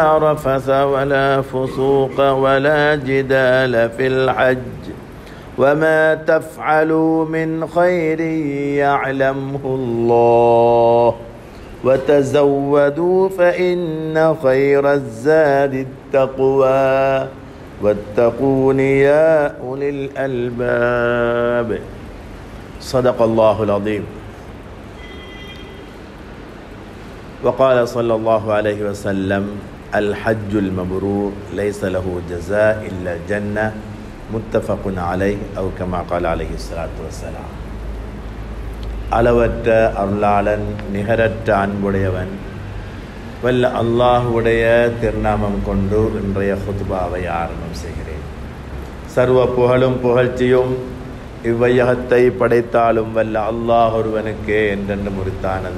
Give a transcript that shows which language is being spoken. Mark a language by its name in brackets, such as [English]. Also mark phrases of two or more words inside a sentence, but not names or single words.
[Arabic] رفث ولا فسوق ولا جدال في الحج وما تفعلوا من خير يعلمه الله وتزودوا فإن خير الزاد التقوى واتقون يا أولي الألباب صدق الله العظيم وقال صلى الله عليه وسلم الحج المبرور ليس له جزاء إلا الجنة متفق عليه أو كما قال عليه الصلاة والسلام [Tamil] அளவற்ற அருளாளன் நிகரற்ற அன்புடையவன் வல்ல அல்லாஹ்வுடைய திருநாமம் கொண்டு இன்றைய ஹுத்பாவை ஆரம்பம் செய்கிறேன். சர்வ புகழும் புகழ்ச்சியும் இவ்வையகத்தை படைத்தாலும் வல்ல அல்லாஹ் ஒருவனுக்கே என்றென்று முறித்தானது.